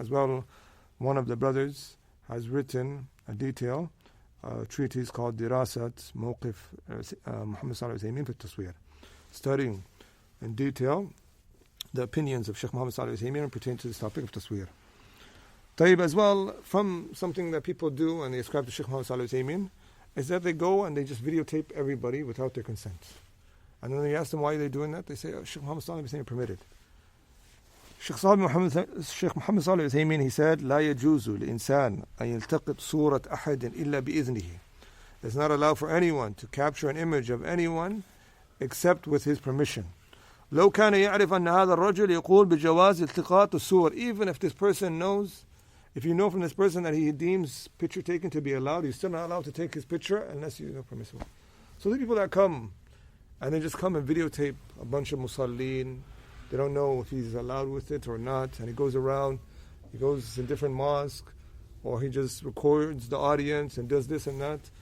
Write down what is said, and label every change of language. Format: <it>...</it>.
<en>As well, one of the brothers has written a detail, treatise called Dirasat Mawqif Muhammad Salih al-Uthaymeen fi Taswir, studying in detail the opinions of Shaykh Muhammad Salih al-Uthaymeen pertaining to this topic of Taswir. Tayyib, as well, from something that people do and they ascribe to Shaykh Muhammad Salih al-Uthaymeen, is that they go and they just videotape everybody without their consent. And then you ask them why they're doing that, they say, Shaykh Muhammad Salih al-Uthaymeen permitted.</en> <ar>Shaykh Muhammad Salih al-Uthaymeen,</ar> <en>he said,</en> <ar>لا يجوز لإنسان أن يلتقط صورة أحد إلا بإذنه.</ar> <en>It's not allowed for anyone to capture an image of anyone except with his permission.</en> <ar>لو كان يعرف أن هذا الرجل يقول بجواز التقاط الصور.</ar> <en>Even if this person knows, if you know from this person that he deems picture taking to be allowed, he's still not allowed to take his picture unless you know permissible. So the people that come and they just come and videotape a bunch of musallin, they don't know if he's allowed with it or not, and he goes around, he goes in different mosques, or he just records the audience and does this and that.</en>